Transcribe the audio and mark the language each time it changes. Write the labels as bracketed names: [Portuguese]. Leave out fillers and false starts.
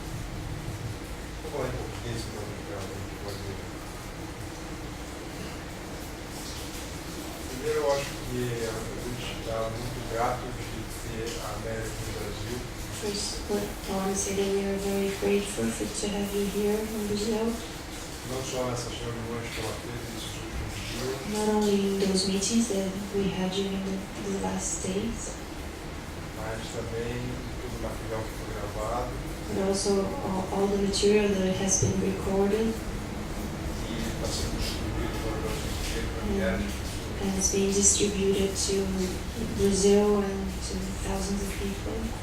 [Portuguese] Vou falar em português, então, pode ir. Primeiro, eu acho que a gente está muito grato de ter a Armelle aqui no Brasil. [English] First, what I want to say that we are very grateful to have you here in Brazil. [Portuguese] Não só nessas reuniões que ela teve nesses últimos dias, [English] Not only in those meetings that we had during the last days, [Portuguese] mas também todo o material que foi gravado [English] but also all the material that has been recorded [Portuguese] e está sendo distribuído para o Brasil inteiro, para milhares de pessoas. [English] and is being distributed to Brazil and to thousands of people.